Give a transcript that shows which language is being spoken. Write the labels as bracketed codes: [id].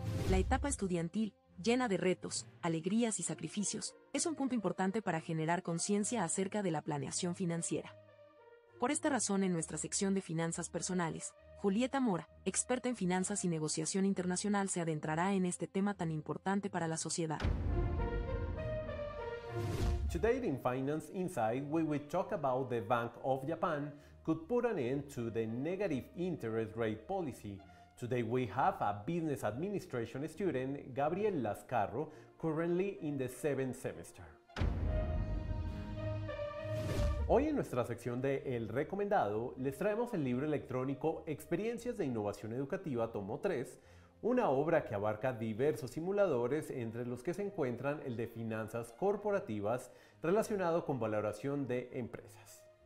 [es] La etapa estudiantil, llena de retos, alegrías y sacrificios, es un punto importante para generar conciencia acerca de la planeación financiera. Por esta razón, en nuestra sección de finanzas personales, Julieta Mora, experta en finanzas y negociación internacional, se adentrará en este tema tan importante para la sociedad. [en] Today in Finance Insight, we will talk about the Bank of Japan could put an end to the negative interest rate policy. Today we have a business administration student, Gabriel Lascarro, currently in the 7th semester. [es] Hoy en nuestra sección de El Recomendado les traemos el libro electrónico Experiencias de Innovación Educativa Tomo 3, una obra que abarca diversos simuladores entre los que se encuentran el de finanzas corporativas relacionado con valoración de empresas.